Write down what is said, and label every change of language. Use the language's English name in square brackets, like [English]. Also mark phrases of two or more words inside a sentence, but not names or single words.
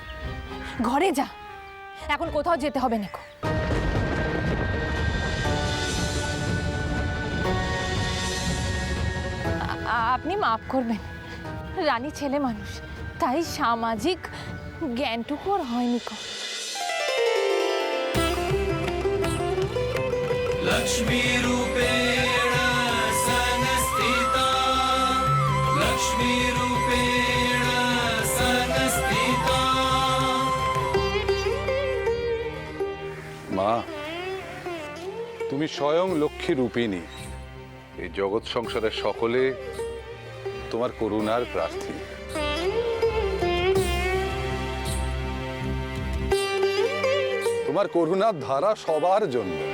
[Bangla] ঘরে যা, এখন কোথাও যেতে হবে না। আপনি মাফ করবেন, রানী ছেলে মানুষ, তাই সামাজিক জ্ঞানটুকু আর হয়নি কো। [Sanskrit] लक्ष्मी रूपेण संस्थिता लक्ष्मी रूपेण संस्थिता। [Bangla] মা, তুমি স্বয়ং লক্ষ্মী রূপিণী। এই জগৎ সংসারের সকলে তোমার করুণার প্রার্থী। তোমার করুণার ধারা সবার জন্য।